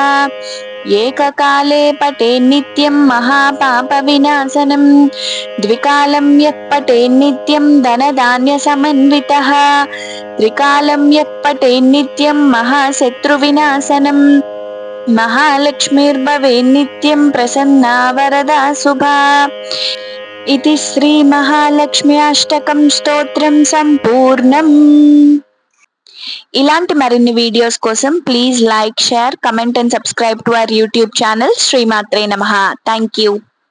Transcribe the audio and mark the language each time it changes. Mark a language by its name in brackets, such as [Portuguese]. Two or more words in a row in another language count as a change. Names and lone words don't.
[Sanskrit] एककाले पठे नित्यं महापापविनाशनं द्विकालं यः पठे नित्यं धनधान्यसमन्वितः त्रिकालं यः पठे नित्यं महाशत्रुविनाशनं महालक्ष्मीर्भवेत् नित्यं प्रसन्ना वरदा शुभा. इति श्री महालक्ष्मी अष्टकं स्तोत्रं संपूर्णम्. [Telugu] ఇలాంటి మరిన్ని వీడియోస్ కోసం [English] please like, share, comment and subscribe to our YouTube channel [Sanskrit] శ్రీమాత్రే నమః. [English] thank you.